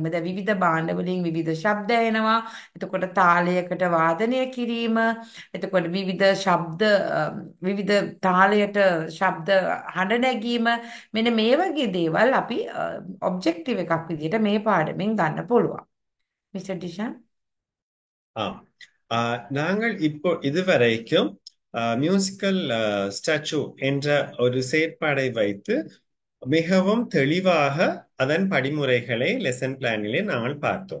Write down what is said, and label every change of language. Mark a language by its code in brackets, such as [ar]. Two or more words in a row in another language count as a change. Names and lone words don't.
[si] දැන් විවිධ භාණ්ඩ වලින් විවිධ ශබ්ද එනවා. එතකොට තාලයකට වාදනය කිරීම, එතකොට විවිධ තාලයට ශබ්ද හඬ නැගීම, මෙන්න මේ වගේ දේවල් අපි ඔබ්ජෙක්ටිව් එකක් විදිහට මේ පාඩමෙන් ගන්න පුළුවන්. [ta] மிஸ்டர் டிஷான். ஆம். நாங்கள் இப்போ இதுவரைக்கும் [en] musical statue [ta] என்ற ஒரு செயற்பாடை வைத்து மிகவும் தெளிவாக அதன் படிமுறைகளை [en] lesson plan [ta] நாங்கள் பார்த்தோம்.